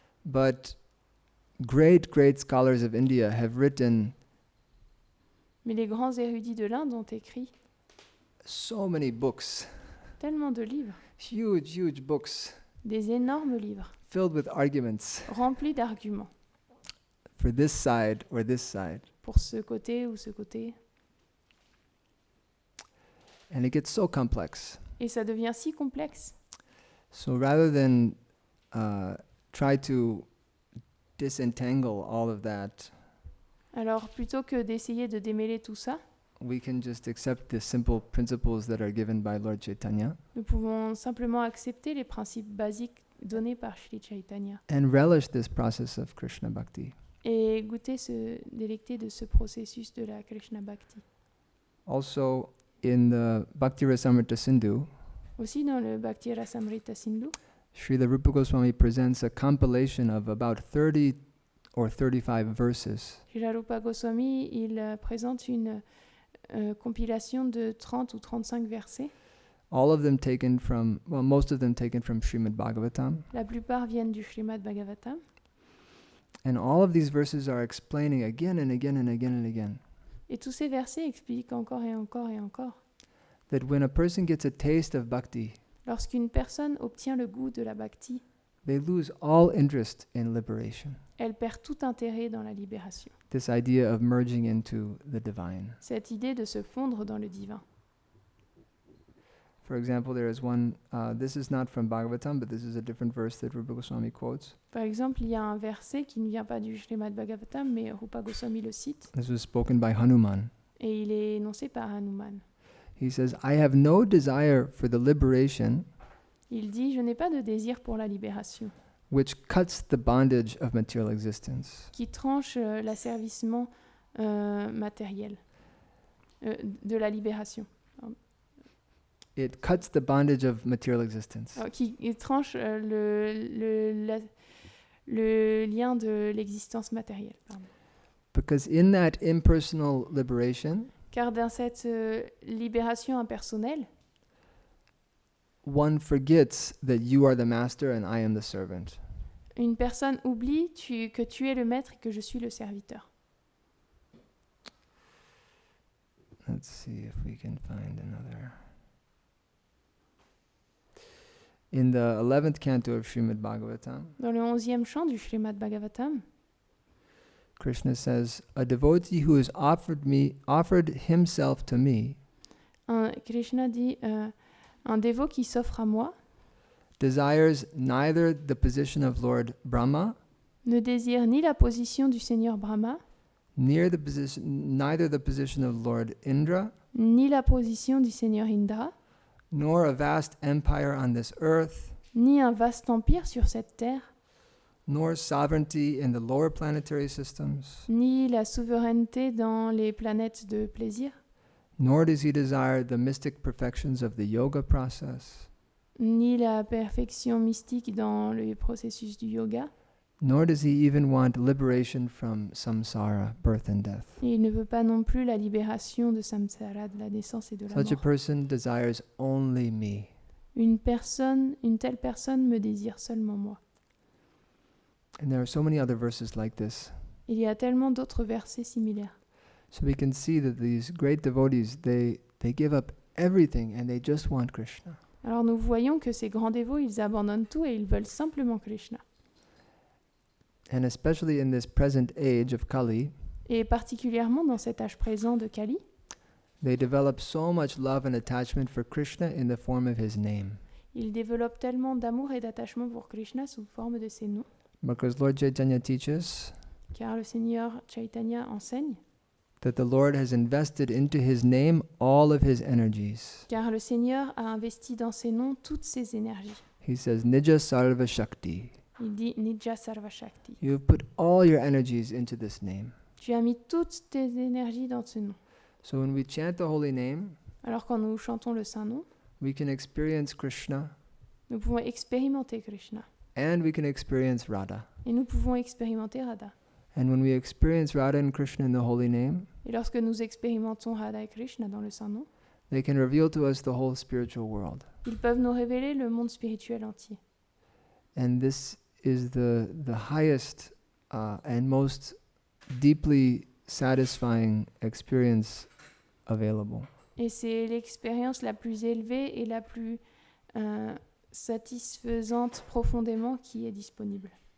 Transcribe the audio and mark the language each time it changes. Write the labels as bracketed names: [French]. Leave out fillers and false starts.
[English] but great scholars of India have written [French] Mais les grands érudits de l'Inde ont écrit [English] so many books, [French] tellement de livres, [English] huge books, [French] des énormes livres, [English] filled with arguments [French] remplis d'arguments, [English] for this side or this side. [French] pour ce côté ou ce côté. [English] And it gets so complex. [French] Et ça devient si complexe. [English] So rather than try to disentangle all of that, [French] Alors plutôt que d'essayer de démêler tout ça, [English] we can just accept the simple principles that are given by Lord Chaitanya [French] nous pouvons simplement accepter les principes basiques donnés par Sri Chaitanya [English] and relish this process of Krishna Bhakti. [French] et délecter de ce processus de la Krishna Bhakti. [English] Also, in the Bhakti Rasamrita Sindhu, [French] Aussi dans le Bhakti Rasamrita Sindhu, [English] Srila Rupa Goswami presents a compilation of about 30 or 35 verses [French] Srila Rupa Goswami, il présente une compilation de 30 ou 35 versets. [English] all of them taken from, well, most of them taken from Srimad Bhagavatam. [French] La plupart viennent du Srimad Bhagavatam. [English] And all of these verses are explaining again and again and again and again [French] Et tous ces versets expliquent encore et encore et encore. [English] that when a person gets a taste of bhakti, [French] Lorsqu'une personne obtient le goût de la bhakti, [English] they lose all interest in liberation. [French] elle perd tout intérêt dans la libération. [English] This idea of merging into the divine. [French] Cette idée de se fondre dans le divin. [English] For example, there is one, this is not from Bhagavatam, but this is a different verse that Rupa Goswami quotes. [French] Par exemple, il y a un verset qui ne vient pas du Srimad Bhagavatam, mais Rupa Goswami le cite, [English] This was spoken by Hanuman. [French] et il est énoncé par Hanuman. [English] He says, I have no desire for the liberation [French] Il dit « Je n'ai pas de désir pour la libération, [English] which cuts the bondage of material existence. [French] qui tranche l'asservissement matériel de la libération. [English] it cuts the bondage of material existence. [French] qui tranche le lien de l'existence matérielle. Pardon. [English] Because in that impersonal liberation, [French] Car dans cette libération impersonnelle, [English] one forgets that you are the master and I am the servant. [French] une personne oublie que tu es le maître et que je suis le serviteur. [English] Let's see if we can find another. In the 11th canto of Srimad Bhagavatam, [French] Dans le 11e chant du Srimad Bhagavatam, [English] Krishna says, "A devotee who has offered himself to me, [French] Krishna dit un dévot qui s'offre à moi [English] desires neither the position of Lord Brahma, [French] ne désire ni la position du Seigneur Brahma, [English] neither the position of Lord Indra, [French] ni la position du Seigneur Indra, [English] nor a vast empire on this earth, [French] ni un vaste empire sur cette terre, [English] nor sovereignty in the lower planetary systems, [French] ni la souveraineté dans les planètes de plaisir, [English] nor does he desire the mystic perfections of the yoga process, [French] ni la perfection mystique dans le processus du yoga. [English] nor does he even want liberation from samsara, birth and death. [French] Et il ne veut pas non plus la libération de samsara, de la naissance et de la [English] Such a [French] mort. [English] person desires only me." [French] Une telle personne me désire seulement moi. [English] And there are so many other verses like this. [French] Il y a tellement d'autres versets similaires. [English] So we can see that these great devotees, they give up everything and they just want Krishna. [French] Alors nous voyons que ces grands dévots, ils abandonnent tout et ils veulent simplement Krishna. [English] And especially in this present age of Kali, [French] Et particulièrement dans cet âge présent de Kali, [English] they develop so much love and attachment for Krishna in the form of his name. [French] ils développent tellement d'amour et d'attachement pour Krishna sous forme de ses noms, [English] Because Lord Chaitanya teaches [French] car le Seigneur Chaitanya enseigne, [English] that the Lord has invested into his name all of his energies. [French] car le Seigneur a investi dans ses noms toutes ses énergies. [English] He says, Nija Sarva Shakti. [French] Il dit Nija Sarva Shakti. [English] You have put all your energies into this name. [French] Tu as mis toutes tes énergies dans ce nom. [English] So when we chant the holy name, [French] Alors quand nous chantons le saint nom, [English] we can experience Krishna [French] nous pouvons expérimenter Krishna [English] and we can experience Radha. [French] et nous pouvons expérimenter Radha. [English] And when we experience Radha and Krishna in the holy name, [French] Et lorsque nous expérimentons Radha et Krishna dans le saint nom, [English] they can reveal to us the whole spiritual world. [French] ils peuvent nous révéler le monde spirituel entier. [English] And this is the highest and most deeply satisfying experience available. [French] Et c'est l'expérience la plus élevée et la plus satisfaisante profondément qui est disponible.